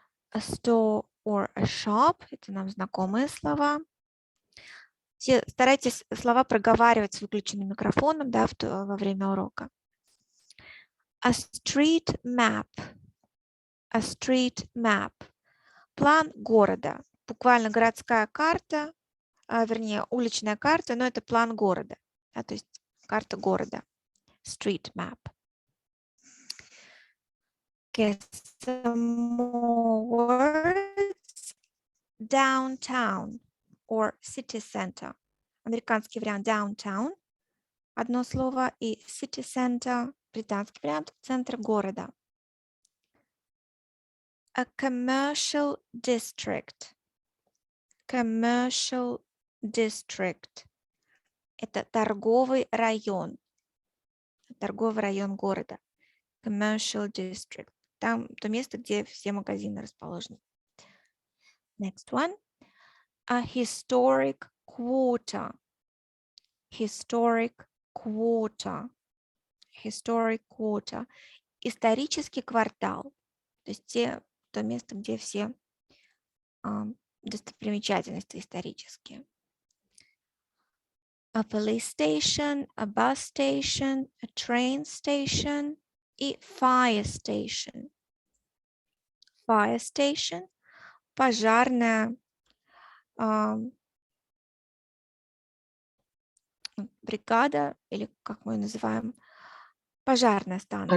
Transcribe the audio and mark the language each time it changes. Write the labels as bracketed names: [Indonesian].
[English] A store or a shop. [Russian] Это нам знакомые слова. Все старайтесь слова проговаривать с выключенным микрофоном, да, во время урока. [English] A street map. A street map. [Russian] План города. Буквально городская карта, вернее, уличная карта, но это план города. Да, то есть карта города. Street map. [English] Okay, some more words. Downtown or city center. [Russian] Американский вариант downtown. Одно слово. И city center. Британский вариант. Центр города. [English] A commercial district. Commercial district. [Russian] Это торговый район. Торговый район города. [English] Commercial district. [Russian] Там то место, где все магазины расположены. [English] Next one. A historic quarter. Historic quarter. Historic quarter. [Russian] Исторический квартал. То есть то место, где все достопримечательности исторические. [English] A police station, a bus station, a train station и fire station. [Russian] Fire station – пожарная бригада, или как мы ее называем, пожарная станция.